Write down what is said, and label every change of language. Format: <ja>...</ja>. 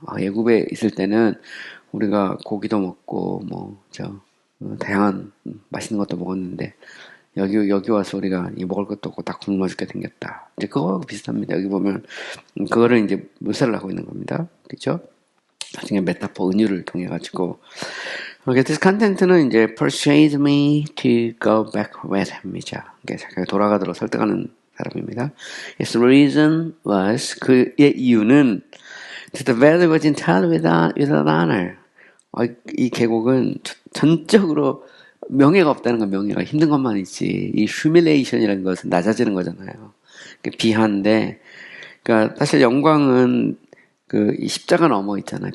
<ko>애굽에 있을 때는 우리가 고기도 먹고 다양한 맛있는 것도 먹었는데 여기 와서 우리가 먹을 것도 없고 다 굶어 죽게 생겼다. 이제 그거하고 비슷합니다. 여기 보면 그거를 이제 묘사를 하고 있는 겁니다. 그렇죠? 나중에 메타포 은유를 통해 가지고 this content는 이제</ko> <en>persuade me to go back with him</en> <ko>이자 자기가 돌아가도록 설득하는 사람입니다.</ko> <en>His reason was</en> <ko>그의 이유는</ko> <en>to the valley was entirely without honor.</en> <ko>이 계곡은 전적으로 명예가 없다는 건 명예가 힘든 것만 있지. 이 humiliation이라는 것은 낮아지는 거잖아요. 비하인데, 그러니까 사실 영광은 이 십자가 넘어 있잖아요.</ko>